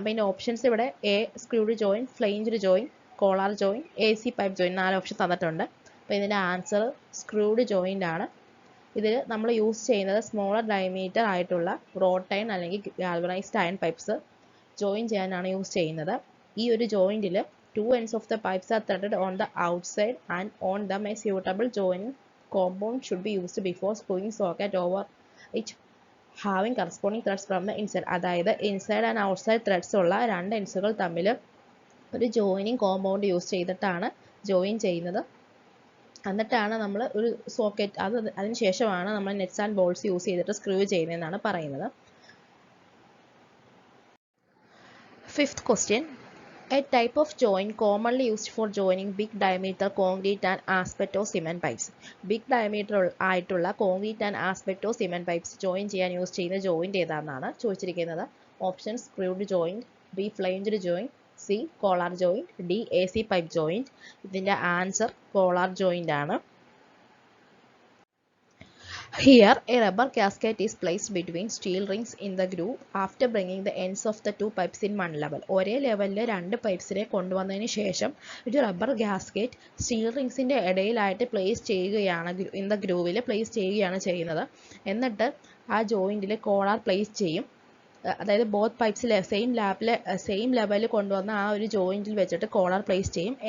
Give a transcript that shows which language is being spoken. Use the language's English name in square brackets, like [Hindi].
[Malayalam] അപ്പോൾ ഇതിൻ്റെ ഓപ്ഷൻസ് ഇവിടെ A screwed join, ഫ്ലെയിഞ്ച്ഡ് join, Kolar join, AC pipe join 4 option തന്നിട്ടുണ്ട്. അപ്പോൾ ഇതിൻ്റെ ആൻസർ സ്ക്രൂഡ് ജോയിൻ്റ് ആണ്. ഇതിൽ നമ്മൾ യൂസ് ചെയ്യുന്നത് സ്മോളർ ഡയമീറ്റർ ആയിട്ടുള്ള റോഡ് അയൺ അല്ലെങ്കിൽ ഗാൽവനൈസ്ഡ് അയൺ പൈപ്സ് ജോയിൻ ചെയ്യാനാണ് യൂസ് ചെയ്യുന്നത്. ഈ ഒരു ജോയിൻറ്റിൽ [English] 2 ends of the pipes are threaded on the outside and on them a suitable joining compound should be used before screwing socket over it having corresponding threads from the inside. [Malayalam] അതായത് inside and outside threads ഉള്ള രണ്ട് എൻഡ്സുകൾ തമ്മിൽ ഒരു joining compound use ചെയ്തിട്ടാണ് join ചെയ്യുന്നത്. എന്നിട്ടാണ് നമ്മൾ ഒരു സോക്കറ്റ് അതിന് ശേഷമാണ് നമ്മൾ നെറ്റ്സ് ആൻഡ് ബോൾട്സ് യൂസ് ചെയ്തിട്ട് സ്ക്രൂ ചെയ്യുന്നതെന്നാണ് പറയുന്നത്. [English] Fifth question, a type of joint commonly used for joining big diameter concrete and asbestos cement pipes. [Malayalam] Big diameter ആയിട്ടുള്ള concrete and asbestos cement pipes join ചെയ്യാൻ യൂസ് ചെയ്യുന്ന joint ഏതാണെന്നാണ് ചോദിച്ചിരിക്കുന്നത്. [English] Option: screwed joint, B flanged joint, C collar joint, D AC pipe joint. [Malayalam] ഇതിൻ്റെ answer collar joint ആണ്. [English] Here, a rubber gasket is placed between steel rings in the groove after bringing the ends of the two pipes in one level. [Malayalam] ഒരേ ലെവലിൽ രണ്ട് പൈപ്സിനെ കൊണ്ടുവന്നതിന് ശേഷം ഒരു rubber ഗ്യാസ്കേറ്റ് steel റിങ്സിൻ്റെ ഇടയിലായിട്ട് place ചെയ്യുകയാണ്, in the ഗ്രൂവിൽ place ചെയ്യുകയാണ് ചെയ്യുന്നത്. എന്നിട്ട് ആ ജോയിൻറ്റിൽ കോളർ പ്ലേസ് ചെയ്യും. അതായത് ബോത്ത് പൈപ്സിൽ സെയിം ലെവലിൽ കൊണ്ടുവന്ന ആ ഒരു ജോയിൻറ്റിൽ വെച്ചിട്ട് കോളർ പ്ലേസ് ചെയ്യും.